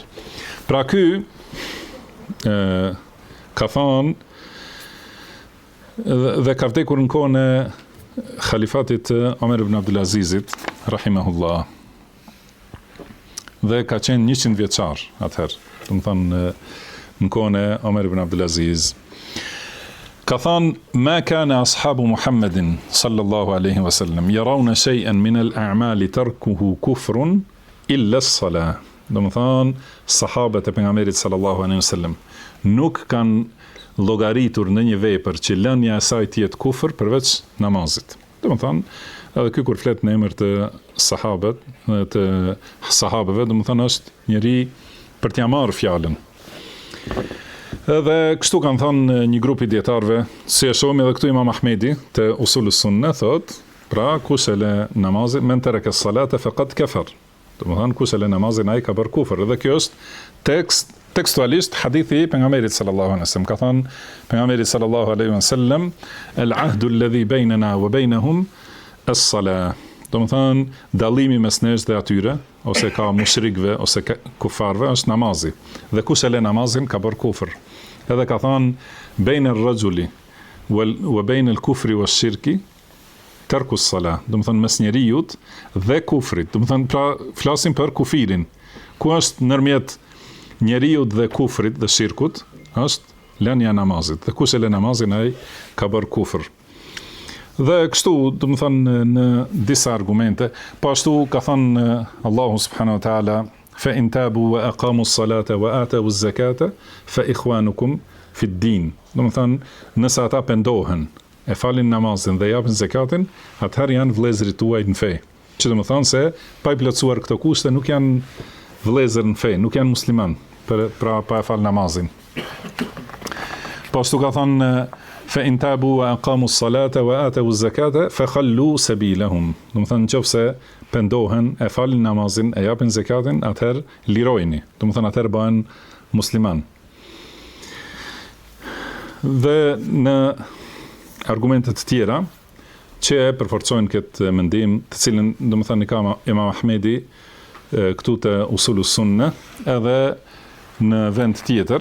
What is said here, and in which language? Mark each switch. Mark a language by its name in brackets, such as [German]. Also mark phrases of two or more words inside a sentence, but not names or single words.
[Albanian] Pra ky ka thonë dhe ka vdekur në kohën e khalifatit Omer ibn Abdulazizit, rahimahullah. Dhe ka qenë 100 vjeçar atëherë. Do të thonë në kohën e Omer ibn Abdulaziz. Ka thonë, [Arabic] ما كان أصحاب محمد صلى الله عليه وسلم يرون شيئا من الأعمال تركه كفر إلا الصلاة. [Albanian] Do të thonë, sahabët e pejgamberit [Arabic] صلى الله عليه وسلم [Albanian] nuk kanë llogaritur në një vepër që lënia e saj të jetë kufër përveç namazit. Do të thonë, edhe ky kur flet në emër të sahabëve, do të thonë është njëri për t'ia marrë fjalën. Edhe kështu kanë thënë një grup i dietarëve, si e shohim edhe këtu Imam Ahmedi te Usulus Sunne thotë, pra kush e le namazin [Arabic] من ترك الصلاة فقد كفر. [Albanian] Do të thonë kush e le namazin ai ka bërë kufër. Dhe kjo është tekstualisht hadithi i pejgamberit [Arabic] صلى الله عليه وسلم. [Albanian] Ka thënë pejgamberi [Arabic] صلى الله عليه وسلم, العهد الذي بيننا وبينهم الصلاة. [Albanian] Do të thonë dallimi mes nesh dhe atyre, ose ka mushrikëve ose kufarëve është namazi. Dhe kush e le namazin ka bërë kufër. Edhe ka thënë [Arabic] بين الرجل وبين الكفر والشرك ترك الصلاة. [Albanian] Do të thonë mes njerëzit dhe kufrit. Do të thonë pra flasim për kufirin. Ku është ndërmjet njeriut dhe kufrit dhe shirkut, është lënia e namazit. Dhe kush e le namazin ai ka bërë kufër. Dhe kështu, do të thonë në disa argumente, po ashtu ka thënë Allahu [Arabic] سبحانه وتعالى, فإن تابوا وأقاموا الصلاة وآتوا الزكاة فإخوانكم في الدين. [Albanian] Do të thonë, nëse ata pendohen, e falin namazin dhe japin zakatin, atëherë janë vëllezërit tuaj në fe. Që do të thonë se pa i plotësuar këto kushte nuk janë vëllezër në fe, nuk janë musliman, pra pa e fal namazin. Po ashtu ka thënë [Arabic] فإن تابوا وأقاموا الصلاة وآتوا الزكاة فخلوا سبيلهم. [Albanian] Do të thënë nëse pendohen, e falin namazin, e japin zakatin, atëherë lirojini. Do të thënë atëherë bëhen musliman. Dhe në argumentet të tjera që e përforcojnë këtë mendim, të cilin do të thënë ka Imam Ahmedi këtu të Usulus Sunne, edhe në vend tjetër.